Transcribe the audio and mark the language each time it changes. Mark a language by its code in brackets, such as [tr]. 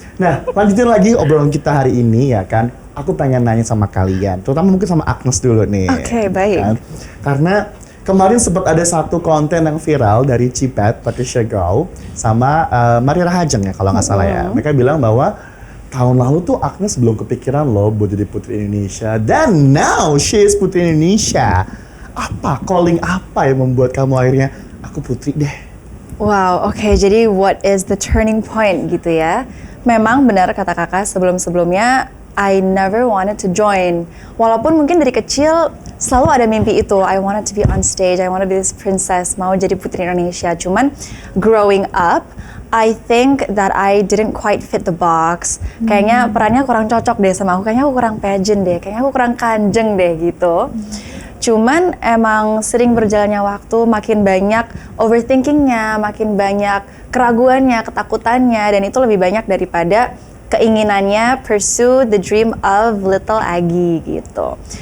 [id] Nah, lanjutin lagi obrolan kita hari ini ya kan. Aku pengen nanya sama kalian, terutama mungkin sama Agnes dulu nih. Oke, baik. Kan? Karena kemarin sempat ada satu konten yang viral dari Cipet, Patricia Gao, sama Maria Rahajeng ya kalau nggak salah ya. Mereka bilang bahwa tahun lalu tuh Agnes belum kepikiran loh buat jadi Putri Indonesia. [en] Dan now she is Putri Indonesia. [id] Apa, calling apa yang membuat kamu akhirnya, aku putri deh? [en] Wow, oke. Jadi what is the turning point gitu ya? [id] Memang benar kata kakak sebelum-sebelumnya, [en] I never wanted to join. [id] Walaupun mungkin dari kecil selalu ada mimpi itu. [en] I wanted to be on stage, I want to be this princess, [id] mau jadi Putri Indonesia. [en] Cuman growing up, I think that I didn't quite fit the box. [id] Kayaknya perannya kurang cocok deh sama aku. Kayaknya aku kurang pageant deh. Kayaknya aku kurang kanjeng deh gitu. Cuman emang sering berjalannya waktu, makin banyak overthinkingnya, makin banyak keraguannya, ketakutannya, dan itu lebih banyak daripada keinginannya [en] pursue the dream of little Agi [id] gitu.